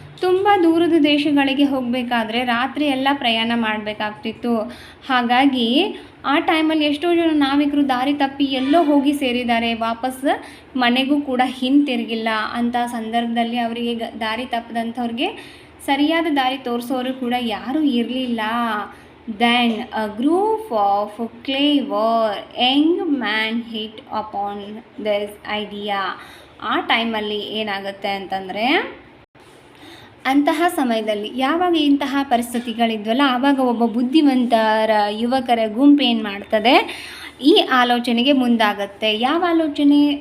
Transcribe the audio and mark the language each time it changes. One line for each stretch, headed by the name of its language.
Kannada: ತುಂಬ ದೂರದ ದೇಶಗಳಿಗೆ ಹೋಗಬೇಕಾದ್ರೆ ರಾತ್ರಿ ಎಲ್ಲ ಪ್ರಯಾಣ ಮಾಡಬೇಕಾಗ್ತಿತ್ತು. ಹಾಗಾಗಿ ಆ ಟೈಮಲ್ಲಿ ಎಷ್ಟೋ ಜನ ನಾವಿಕರು ದಾರಿ ತಪ್ಪಿ ಎಲ್ಲೋ ಹೋಗಿ ಸೇರಿದ್ದಾರೆ, ವಾಪಸ್ ಮನೆಗೂ ಕೂಡ ಹಿಂತಿರುಗಿಲ್ಲ. ಅಂಥ ಸಂದರ್ಭದಲ್ಲಿ ಅವರಿಗೆ ದಾರಿ ತಪ್ಪದಂಥವ್ರಿಗೆ ಸರಿಯಾದ ದಾರಿ ತೋರಿಸೋರು ಕೂಡ ಯಾರೂ ಇರಲಿಲ್ಲ.
English: Then a group of clever young men hit upon this idea.
Kannada: ಆ ಟೈಮಲ್ಲಿ ಏನಾಗುತ್ತೆ ಅಂತಂದರೆ, ಅಂತಹ ಸಮಯದಲ್ಲಿ ಯಾವಾಗ ಇಂತಹ ಪರಿಸ್ಥಿತಿಗಳಿದ್ವಲ್ಲ ಆವಾಗ ಒಬ್ಬ ಬುದ್ಧಿವಂತರ ಯುವಕರ ಗುಂಪು ಏನು ಮಾಡ್ತದೆ, ಈ ಆಲೋಚನೆಗೆ ಮುಂದಾಗುತ್ತೆ. ಯಾವ ಆಲೋಚನೆ?